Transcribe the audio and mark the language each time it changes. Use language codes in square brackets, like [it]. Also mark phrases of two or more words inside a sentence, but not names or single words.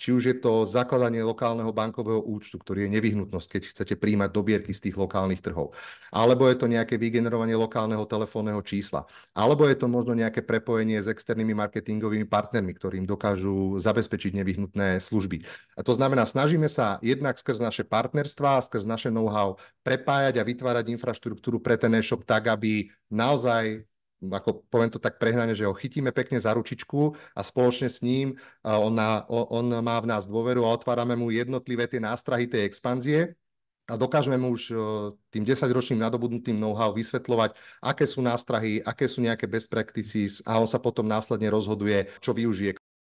[sk] Či už je to zakladanie lokálneho bankového účtu, ktorý je nevyhnutnosť, keď chcete príjmať dobierky z tých lokálnych trhov. Alebo je to nejaké vygenerovanie lokálneho telefónneho čísla. Alebo je to možno nejaké prepojenie s externými marketingovými partnermi, ktorým dokážu zabezpečiť nevyhnutné služby. A to znamená, snažíme sa jednak skrz naše partnerstvá, skrz naše know-how prepájať a vytvárať infraštruktúru pre ten e-shop tak, aby naozaj, ako poviem to tak prehnane, že ho chytíme pekne za ručičku a spoločne s ním on má v nás dôveru a otvárame mu jednotlivé tie nástrahy tej expanzie a dokážeme mu už tým 10-ročným nadobudnutým know-how vysvetľovať, aké sú nástrahy, aké sú nejaké [en] best practices [sk] a on sa potom následne rozhoduje, čo využije.